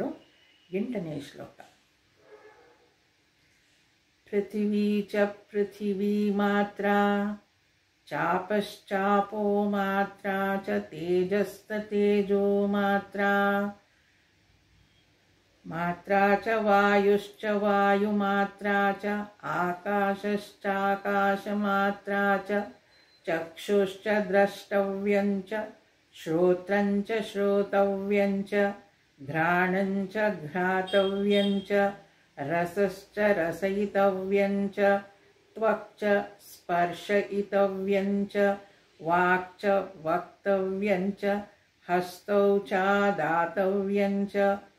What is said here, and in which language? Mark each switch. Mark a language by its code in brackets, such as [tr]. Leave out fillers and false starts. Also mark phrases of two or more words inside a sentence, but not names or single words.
[kn] 8ನೇ ಶ್ಲೋಕ. [sa] ಪೃಥಿವೀ ಚ ಪೃಥಿವೀ ಮಾತ್ರ, ಚಾಪಶ್ಚಾಪೋ ಮಾತ್ರ ಚ ತೇಜಸ್ತೇಜೋ ಮಾತ್ರ, ಮಾತ್ರ ಚ ವಾಯುಶ್ಚ ವಾಯುಮಾತ್ರ ಚ ಆಕಾಶಶ್ಚಾಕಾಶ ಮಾತ್ರ ಚ ಚಕ್ಷುಶ್ಚ ದ್ರಷ್ಟವ್ಯಂ ಚ ಶ್ರೋತ್ರಂ ಚ ಶ್ರೋತವ್ಯಂ ಚ ಘ್ರಾಣಂ ಚ ಘ್ರಾತವ್ಯಂ ಚ ರಸಶ್ಚ ರಸಯಿತವ್ಯಂ ಚ ತ್ವಕ್ ಚ ಸ್ಪರ್ಶಯಿತವ್ಯಂ ಚ ವಾಕ್ ಚ ವಕ್ತವ್ಯಂ ಚ ಹಸ್ತೌ ಚ ದಾತವ್ಯಂ ಚ